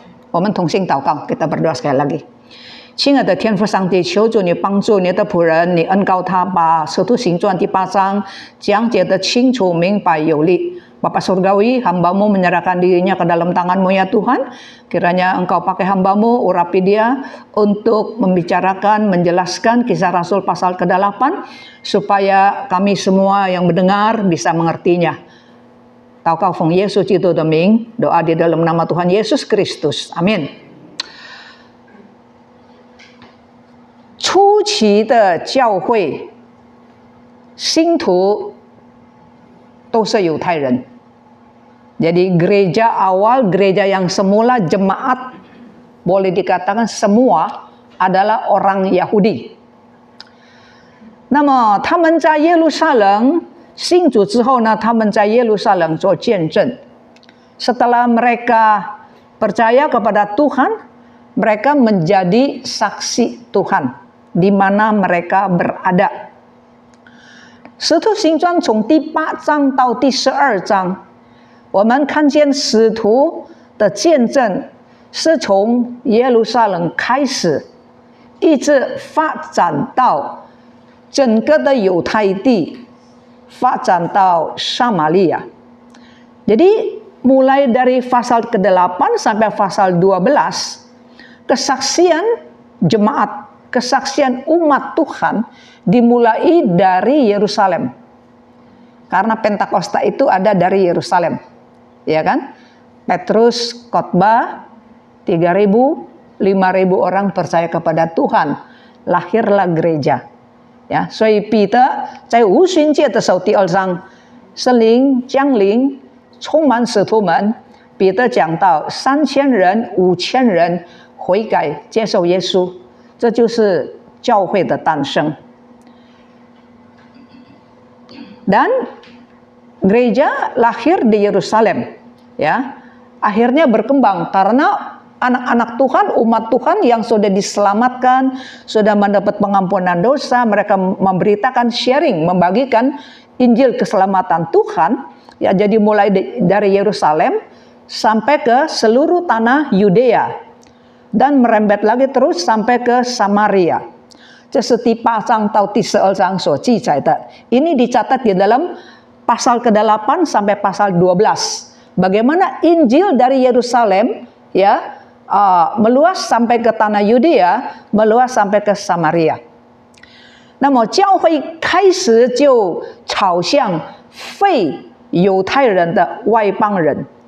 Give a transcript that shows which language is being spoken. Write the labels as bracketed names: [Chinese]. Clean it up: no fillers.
[Chinese] 我们同心祷告， [Indonesian] kita berdoa sekali lagi. [Chinese] 亲爱的天父上帝，求主你帮助你的仆人，你恩膏他把使徒行传第8章讲解得清楚明白有力。 [Indonesian] Bapa Surgawi, hamba-Mu menyerahkan dirinya ke dalam tangan-Mu ya Tuhan. Kiranya Engkau pakai hamba-Mu, urapi dia untuk membicarakan, menjelaskan kisah Rasul pasal ke-8, supaya kami semua yang mendengar bisa mengertinya. [Chinese] 祷告奉耶稣基督的名， [Indonesian] doa di dalam nama Tuhan Yesus Kristus. Amin. [Chinese] 初期的教会信徒都是犹太人. [Indonesian] Jadi gereja awal, gereja yang semula, jemaat boleh dikatakan semua adalah orang Yahudi. [Chinese] 那么他们在耶路撒冷信主之后呢，他们在耶路撒冷做见证。 [Indonesian] Setelah mereka percaya kepada Tuhan, mereka menjadi saksi Tuhan di mana mereka berada. [Chinese] 使徒行传从第8章到第12章，我们看见使徒的见证是从耶路撒冷开始，一直发展到整个的犹太地，发展到撒玛利亚。 [Indonesian] Jadi mulai dari pasal ke-8 sampai pasal 12, kesaksian jemaat, kesaksian umat Tuhan dimulai dari Yerusalem. Karena Pentakosta itu ada dari Yerusalem. Ya kan? Petrus khotbah 3.000, 5.000 orang percaya kepada Tuhan. Lahirlah gereja. [Chinese] Ya, 所以彼得在五旬节的时候第2章，圣灵降临，充满使徒们。彼得讲到3000人、5000人悔改接受耶稣，这就是教会的诞生。 [Indonesian] Dan gereja lahir di Yerusalem, ya, akhirnya berkembang karena anak-anak Tuhan, umat Tuhan yang sudah diselamatkan, sudah mendapat pengampunan dosa, mereka memberitakan, sharing, membagikan Injil keselamatan Tuhan, ya, jadi mulai dari Yerusalem sampai ke seluruh tanah Yudea dan merembet lagi terus sampai ke Samaria. [Chinese] 这是第8章到第12章所记载的。 [Indonesian] Ini dicatat di dalam pasal ke-8 sampai pasal 12. Bagaimana Injil dari Yerusalem, ya, meluas sampai ke tanah Yudea, meluas sampai ke Samaria. [Chinese] 那么教会开始就朝向非犹太人的外邦人。